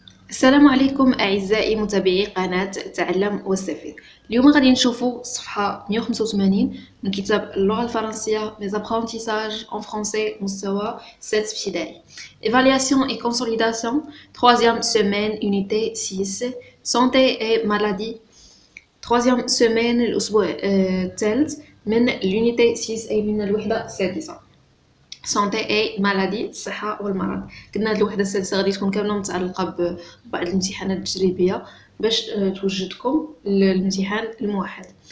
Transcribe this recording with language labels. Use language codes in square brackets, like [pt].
[ar] السلام عليكم أعزائي متابعي قناة تعلم واستفيد. اليوم غادي نشوفوا صفحة 185 من كتاب اللغة الفرنسية [fr] Les apprentissages en français [ar] مستوى 6 ابتدائي. [fr] Évaluation et consolidation, 3e semaine, unité 6, santé et maladie. [ar] 3e semaine الأسبوع الثالث من l'unité 6 أي من الوحدة السادسة. سونتي اي مالادي الصحه والمرض. قلنا هاد الوحده السادسه غادي تكون كامله متعلقه ببعض الامتحانات التجريبيه باش توجدكم الامتحان الموحد.